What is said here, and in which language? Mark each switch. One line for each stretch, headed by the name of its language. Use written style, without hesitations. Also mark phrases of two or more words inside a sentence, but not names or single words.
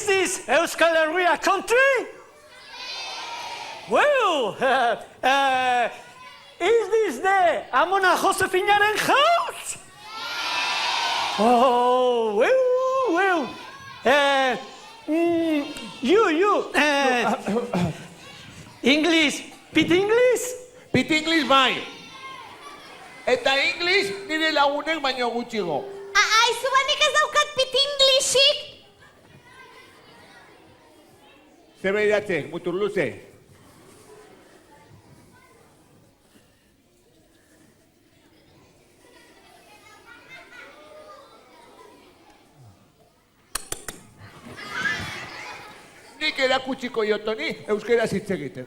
English: this Euskal Herria country? Well, is this the Amona Josefinaren house? Oh, well. You, English, Pit English?
Basque: Pit English bai. Eta English nire lagunek baino gutxigo. Aizu banik ez daukat Pit Englishik. Zer behiratzek, mutur luze. Nik erakutsiko jotoni euskeraz hitz egiten.